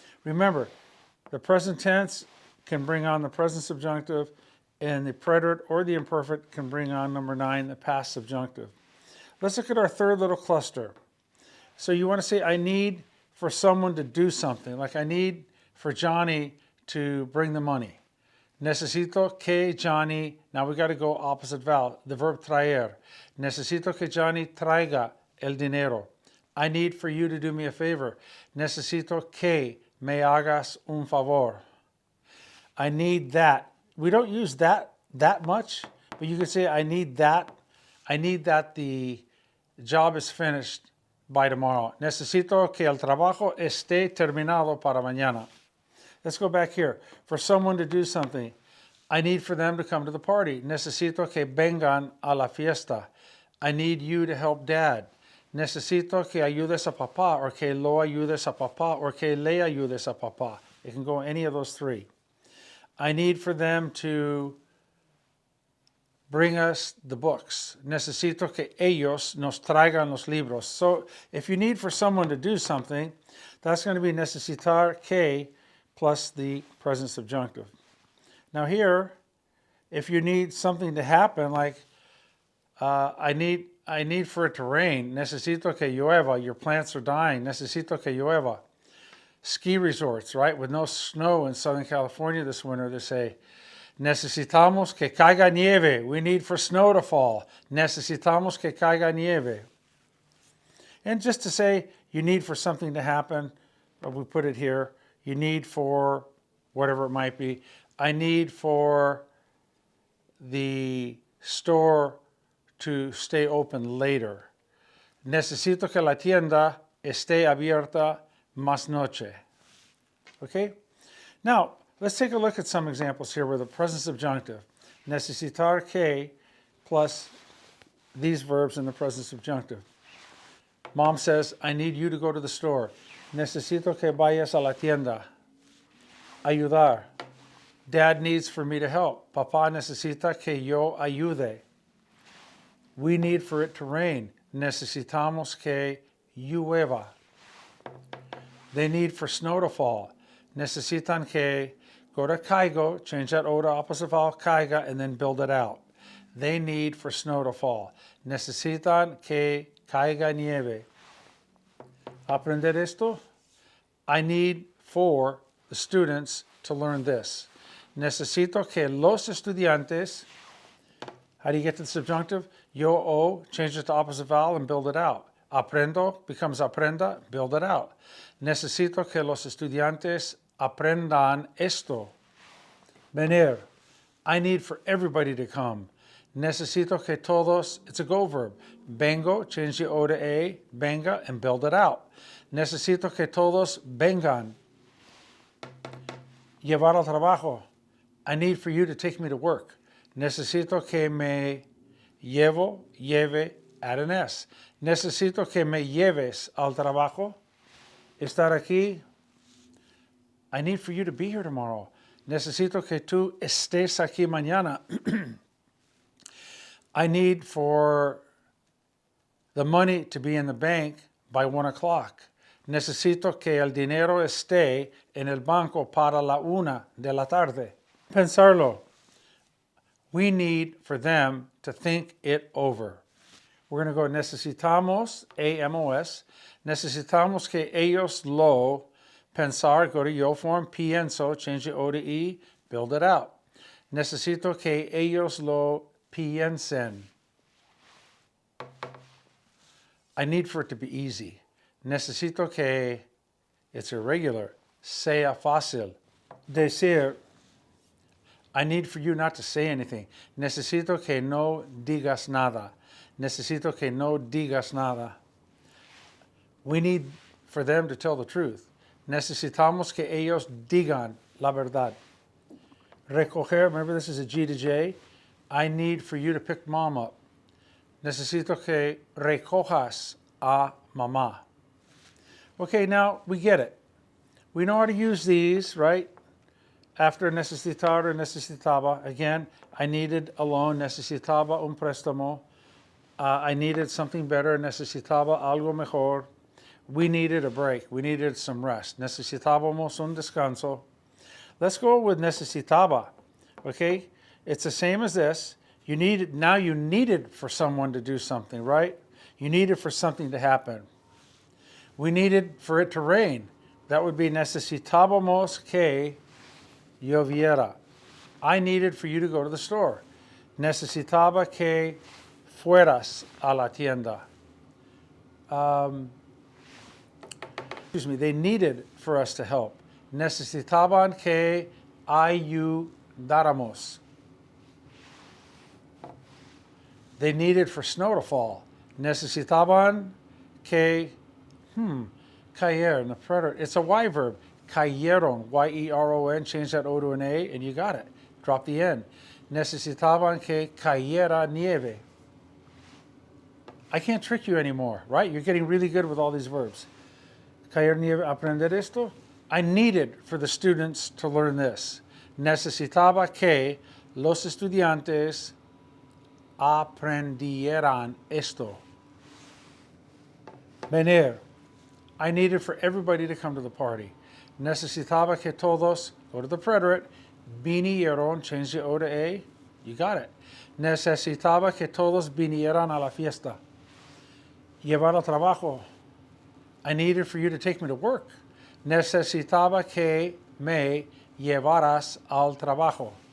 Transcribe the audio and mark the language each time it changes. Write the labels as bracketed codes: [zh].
[en] Remember, the present tense can bring on the present subjunctive, and the preterite or the imperfect can bring on number 9, the past subjunctive. Let's look at our third little cluster. So you want to say, I need for someone to do something. Like I need for Johnny to bring the money. [es] Necesito que [en] Johnny, now we got to go opposite vowel, the verb traer. [es] Necesito que Johnny traiga el dinero. [en] I need for you to do me a favor. [es] Necesito que me hagas un favor. [en] I need that. We don't use that much, but you could say, I need that the job is finished by tomorrow. [es] Necesito que el trabajo esté terminado para mañana. [en] Let's go back here. For someone to do something, I need for them to come to the party. [es] Necesito que vengan a la fiesta. [en] I need you to help Dad. [es] Necesito que ayudes a papá, or que lo ayudes a papá, or que le ayudes a papá. [en] It can go any of those three. I need for them to bring us the books. [es] Necesito que ellos nos traigan los libros. [en] So if you need for someone to do something, that's going to be [es] necesitar que [en] plus the present subjunctive. Now here, if you need something to happen, like I need for it to rain. [es] Necesito que llueva. [en] Your plants are dying. [es] Necesito que llueva. [en] Ski resorts, right? With no snow in Southern California this winter, they say, [es] necesitamos que caiga nieve. [en] We need for snow to fall. [es] Necesitamos que caiga nieve. [en] And just to say you need for something to happen, we put it here, you need for whatever it might be. I need for the store to stay open later. [es] Necesito que la tienda esté abierta más noche. [en] Okay? Now, let's take a look at some examples here with the present subjunctive. [es] Necesitar que [en] plus these verbs in the present subjunctive. Mom says, I need you to go to the store. [es] Necesito que vayas a la tienda. Ayudar. [en] Dad needs for me to help. [es] Papá necesita que yo ayude. [en] We need for it to rain. [es] Necesitamos que llueva. [en] They need for snow to fall. [es] Necesitan que, [en] go to caigo, change that O to opposite vowel, caiga, and then build it out. They need for snow to fall. [es] Necesitan que caiga nieve. Aprender esto? [en] I need for the students to learn this. [es] Necesito que los estudiantes, [en] how do you get to the subjunctive? Yo o, change it to opposite vowel and build it out. Aprendo becomes aprenda, build it out. [es] Necesito que los estudiantes aprendan esto. Venir. [en] I need for everybody to come. [es] Necesito que todos, [en] it's a go verb. Vengo, change the O to A, venga, and build it out. [es] Necesito que todos vengan. Llevar al trabajo. [en] I need for you to take me to work. [es] Necesito que me lleve, [en] add an S. [es] Necesito que me lleves al trabajo. Estar aquí. [en] I need for you to be here tomorrow. [es] Necesito que tú estés aquí mañana. [en] I need for the money to be in the bank by 1 o'clock. [es] Necesito que el dinero esté en el banco para la 1 de la tarde. Pensarlo. [en] We need for them to think it over. We're going to go necesitamos, A-M-O-S. [es] Necesitamos que ellos lo pensar, [en] go to yo form, pienso, change the O to E, build it out. [es] Necesito que ellos lo piensen. [en] I need for it to be easy. [es] Necesito que, [en] it's irregular, [es] sea fácil. [en] Decir, I need for you not to say anything. [es] Necesito que no digas nada. Necesito que no digas nada. [en] We need for them to tell the truth. [es] Necesitamos que ellos digan la verdad. [en] Recoger, remember this is a G to J. I need for you to pick mom up. [es] Necesito que recojas a mamá. [en] Okay, now we get it. We know how to use these, right? After necesitar or necesitaba. Again, I needed a loan. [es] Necesitaba un préstamo. [en] I needed something better. [es] Necesitaba algo mejor. [en] We needed a break. We needed some rest. [es] Necesitábamos un descanso. [en] Let's go with necesitaba. Okay? It's the same as this. You needed for someone to do something, right? You needed for something to happen. We needed for it to rain. That would be [es] necesitábamos que lloviera. [en] I needed for you to go to the store. [es] Necesitaba que fueras a la tienda. [en] They needed for us to help. [es] Necesitaban que ayudáramos. [en] They needed for snow to fall. [es] Necesitaban que caer [en] in the preterite. It's a Y verb. Cayeron, Y-E-R-O-N. Change that O to an A, and you got it. Drop the N. [es] Necesitaban que cayera nieve. [en] I can't trick you anymore, right? You're getting really good with all these verbs. [es] Caer nieve, aprender esto. [en] I needed for the students to learn this. [es] Necesitaba que los estudiantes aprendieran esto. Venir. [en] I needed for everybody to come to the party. [es] Necesitaba que todos, [en] go to the preterite, vinieron, change the O to A, you got it. [es] Necesitaba que todos vinieran a la fiesta. Llevar al trabajo. [en] I needed for you to take me to work. [es] Necesitaba que me llevaras al trabajo.